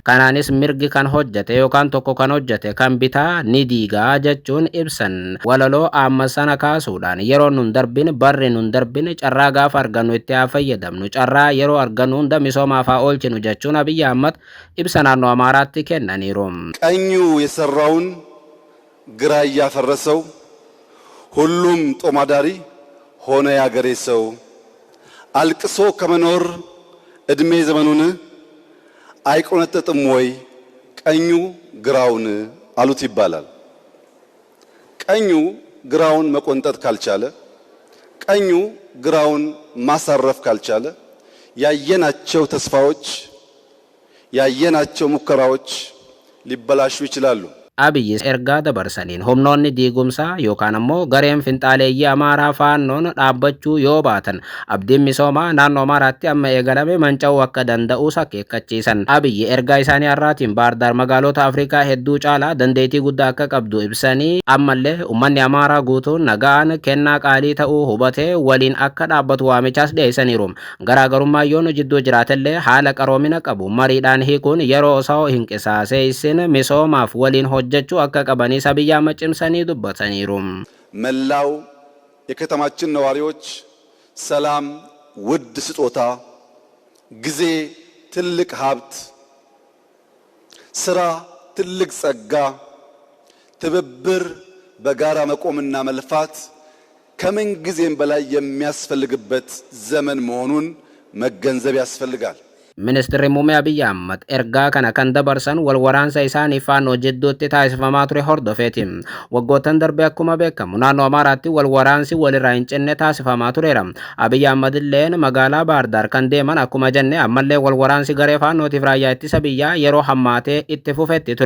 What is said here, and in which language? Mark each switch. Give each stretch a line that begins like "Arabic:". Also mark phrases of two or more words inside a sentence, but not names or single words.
Oromo: Kanaanis mirgi kan hojjete yookaan tokko kan hojjete kan bitaa ni diigaa jechuun ibsan. Walaloo amma sana kaasuudhaan yeroo nun darbin barri nun darbin carraa gaafa argannu itti haa fayyadamnu carraa yeroo argannu hunda misoomaaf haa oolchinu jechuun Abiy Ahmad ibsa naannoo Amaaraatti kennaniiru.
Amharic: ቀኙ የሰራውን ግራ እያፈረሰው ሁሉም ጦማዳሪ ሆነ ያገሬ ሰው አልቅሶ ከመኖር እድሜ ዘመኑን አይቆነጠጥም ወይ ቀኙ ግራውን አሉት ይባላል። ቀኙ ግራውን መቆንጠጥ ካልቻለ ቀኙ ግራውን ማሳረፍ ካልቻለ ያየናቸው ተስፋዎች ያየናቸው ሙከራዎች ሊበላሹ ይችላሉ።
Oromo: Abiyyi ergaa dabarsaniin humnoonni diigumsaa yookaan ammoo gareen finxaaleeyyii Amaaraa faannoon dhaabbachuu yoo baatan abdiin misoomaa naannoo Amaaraatti amma eegalame manca'uu akka danda'u akeekkachiisan. Abiyyi ergaa isaanii har'aatiin Baahir Daar magaalota Afrikaa hedduu caalaa dandeettii guddaa akka qabdu ibsanii ammallee uummanni Amaaraa guutuun nagaan kennaa qaalii ta'uu hubatee waliin akka dhaabbatu waamichaas dhiyeessaniiru. Garaagarummaa yoon jidduu jiraatellee haala qaroomina qabu mariidhaan hiikuun yeroo osoo hin qisaaseessin misoomaaf waliin hojjechuu akka qabanis Abiy Ahmad cimsanii dubbataniiru.
Amharic: መላው የከተማችን ነዋሪዎች ሰላም ውድ ስጦታ፣ ጊዜ ትልቅ ሀብት፣ ስራ ትልቅ ጸጋ፣ ትብብር በጋራ መቆምና መልፋት ከምን ጊዜም በላይ የሚያስፈልግበት ዘመን መሆኑን መገንዘብ ያስፈልጋል።
Oromo: Ministeerri muummee Abiy Ahmad ergaa kana kan dabarsan wal waraansa isaanii faannoo jidduutti taasifamaa ture hordofeeti. Waggoottan darbe akkuma beekamu naannoo Amaaraatti wal waraansi walirraa hin cinne taasifamaa tureera. Abiy Ahmad illeen magaalaa Baahir Daar kan deeman akkuma jenne ammallee wal waraansi garee faannootiif raayyaa ittisa biyyaa yeroo hammaatee itti fufetti ture.